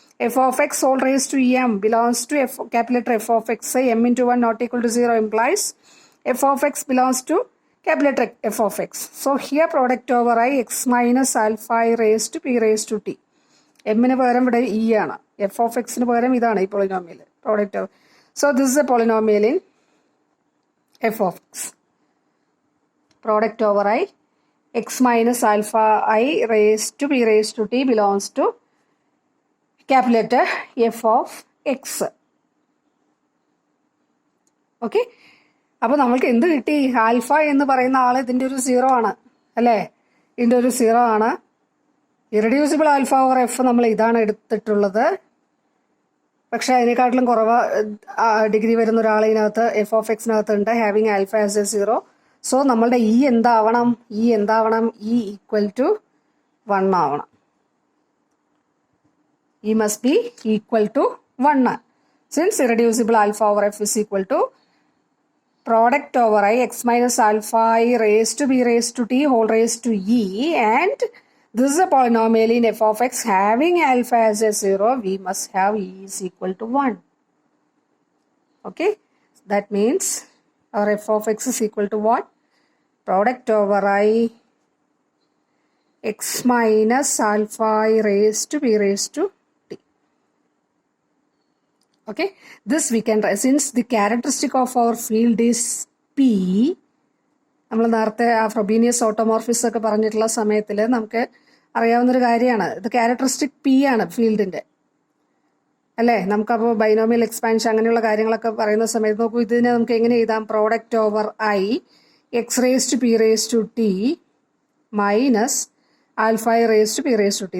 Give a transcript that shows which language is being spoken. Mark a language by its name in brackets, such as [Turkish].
[English] F of x whole raise to m belongs to f capital f of x. M into 1 not equal to 0 implies f of x belongs to capital f of x. So here product over I x minus alpha I raise to p raise to t. [Malayalam] എമ്മിന് പകരം ഇവിടെ E ആണ്, F of എക്സിന് പകരം ഇതാണ് ഈ polynomial product over. [English] So this is a polynomial in f of x. Product over I x minus alpha I raised to p raised to t belongs to capital letter f of x. [Malayalam] Okay. അപ്പോൾ നമ്മൾക്ക് എന്ത് കിട്ടി? Alpha എന്ന് പറയുന്ന ആൾ ഇതിൻ്റെ ഒരു 0 ആണ് അല്ലേ? ഇതിൻ്റെ ഒരു 0 ആണ്. ഇറഡ്യൂസിബിൾ ആൽഫ ഓവർ എഫ് നമ്മൾ ഇതാണ് എടുത്തിട്ടുള്ളത്. പക്ഷെ അതിനെക്കാട്ടിലും കുറവ് ഡിഗ്രി വരുന്ന ഒരാൾ ഇതിനകത്ത് എഫ് ഓഫ് എക്സിനകത്ത് ഉണ്ട്, [English] Having alpha as a 0. [Malayalam] So നമ്മളുടെ ഇ എന്താവണം? [English] e equal to 1 [Malayalam] ആവണം. [English] E must be equal to 1. Since irreducible alpha over f is equal to product over I x minus alpha I raise to b raise to t whole raise to e and this is a polynomial in f of x having alpha as a 0. We must have e is equal to 1. Okay, that means our f of x is equal to what? Product over I x minus alpha I raised to b raised to t. Okay, this we can write, since the characteristic of our field is p. [Malayalam] നമ്മൾ നേരത്തെ ആ ഫ്രൊബീനിയസ് ഓട്ടോമോർഫിസ് ഒക്കെ പറഞ്ഞിട്ടുള്ള സമയത്തിൽ നമുക്ക് അറിയാവുന്നൊരു കാര്യമാണ്, ഇത് characteristic P ആണ് ഫീൽഡിൻ്റെ അല്ലേ. നമുക്കപ്പോൾ ബൈനോമിയൽ എക്സ്പാൻഷൻ അങ്ങനെയുള്ള കാര്യങ്ങളൊക്കെ പറയുന്ന സമയത്ത് നോക്കൂ, ഇതിനെ നമുക്ക് എങ്ങനെ എഴുതാം? [English] Product over I x raise to p raise to t minus alpha I raise to p raise to t.